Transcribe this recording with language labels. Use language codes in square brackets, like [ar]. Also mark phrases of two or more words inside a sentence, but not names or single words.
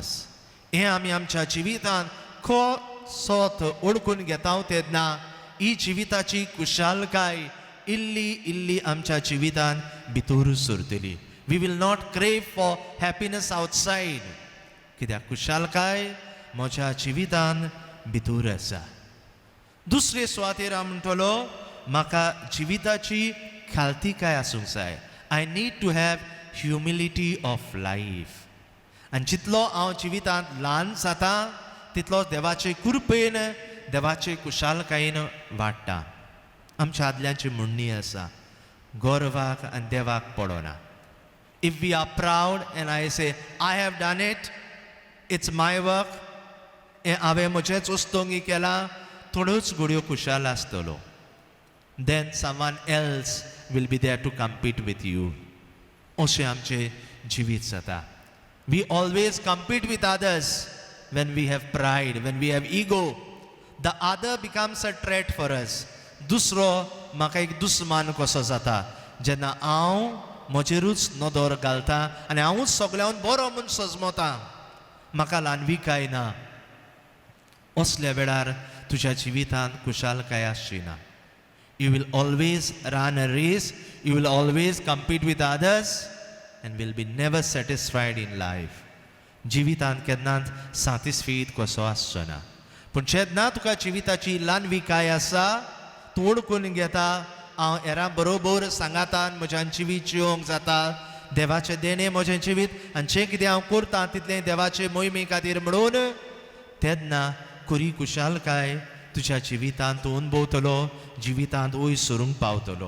[kok] हें आमी आमच्या जिवितांत सोत ओळखून घेता तेन्ना ही जिविताची खुशालकाय इल्ली इल्ली आमच्या जिवितांत भितर सरतली. [en] We will not crave for happiness outside. [kok] कित्याक खुशालकाय म्हज्या जिवितांत भितर आसा. दुसरे सुवातेर हांव म्हणटलो म्हाका जिविताची खालतीकाय आसूंक जाय. [en] I need to have humility of life. [kok] आनी जितलो हांव जिवितांत ल्हान जाता तितलो देवाचे कृपेन देवाचे खुशालकायेन वाडटा. आमच्या आदल्यांची म्हणणी आसा गोरवाक आनी देवाक पडोना. [en] If we are proud and I say I have done it, it's my work, [kok] हें हांवें म्हजेंच उस्तोंगी केलां, थोड्योच घडयो खुशाल आसतलो. [en] Then someone else will be there to compete with you. [kok] अशें आमचें जिवीत जाता. [en] We always compete with others when we have pride, when we have ego. The other becomes a threat for us. [kok] दुसरो म्हाका एक दुस्मान कसो जाता जेन्ना हांव म्हजेरूच नदर घालता आनी हांवूच सगळ्यांत बरो म्हूण सजमोता. म्हाका ल्हानविकाय ना. असल्या वेळार तुज्या जिवितांत खुशालकाय आसची ना. [en] You will always run a race, you will always compete with others and will be never satisfied in life. [kok] जिवितांत केन्नाच सॅटिस्फायड कसो आसचो ना. पूण जेन्ना तुका जिविताची ल्हानविकाय आसा तूं ओळखून घेता हांव हेरां बरोबर सांगातान म्हज्यान जिवीत जिवंक जाता. देवाचें देणें म्हजें जिवीत आनी जें कितें हांव करतां तितलें देवाचे मोहिमे खातीर म्हणून, तेन्ना खरी खुशालकाय तुज्या जिवितांत तूं अनुभवतलो, जिवितांत वयर सरूंक पावतलो.